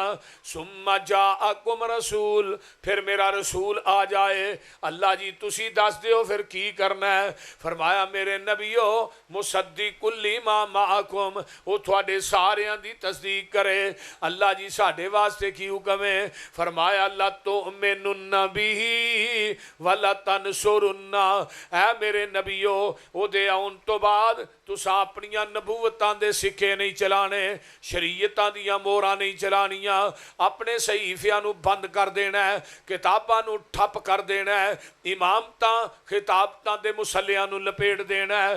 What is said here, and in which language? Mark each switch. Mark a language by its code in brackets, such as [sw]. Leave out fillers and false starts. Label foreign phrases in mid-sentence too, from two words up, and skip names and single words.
[ar] ثم جاءكم رسول [pa] پھر میرا رسول آ جائے. اللہ جی تسی دس دیو پھر کی کرنا ہے۔ فرمایا میرے نبیو [ar] مصدق لما معكم [pa] وہ تھوڑے ساریاں دی تصدیق کرے. اللہ جی ساڈے واسطے کی حکم ہے. [ar] فرمایا لتؤمنن به ولتنصرنه. [pa] اے میرے نبیو اوہدے آؤن توں بعد تسی اپنیاں نبوتاں دے سکے نہیں چلانے شریعتاں دیاں مہراں نہیں چلانیاں اپنے صحیفیاں نوں بند کر دینا ہے کتاباں نوں ٹھپ کر دینا ہے امامتاں خطابتاں دے مصلیاں نوں لپیٹ دینا ہے किताबां नू ठप कर देना है इमामतां खिताबतां दे मुसल्लियां नू लपेट देना है।